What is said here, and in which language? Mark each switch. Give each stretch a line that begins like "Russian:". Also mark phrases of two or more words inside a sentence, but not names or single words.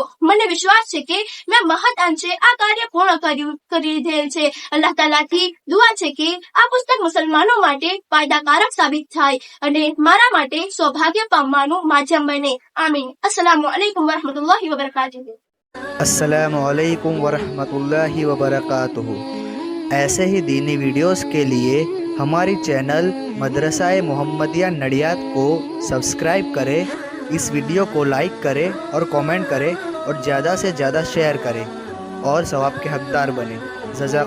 Gujarati: મને વિશ્વાસ છે કે મેં મહદ અંશે આ કાર્ય પૂર્ણ કરી લીધેલ છે. અલ્લાહ તાલાથી દુઆ છે કે આ પુસ્તક મુસલમાનો માટે ફાયદાકારક સાબિત થાય અને મારા માટે સૌભાગ્ય પામવાનું માધ્યમ બને. આમીન.
Arabic: السلام عليكم ورحمة الله وبركاته. السلام عليكم ورحمة الله وبركاته.
Hindi: ऐसे ही दीनी वीडियोस के लिए हमारी चैनल मदरसा-ए मोहम्मदिया नडियाद को सब्सक्राइब करें, इस वीडियो को लाइक करें और कमेंट करें और ज़्यादा से ज़्यादा शेयर करें और सवाब के हकदार बने।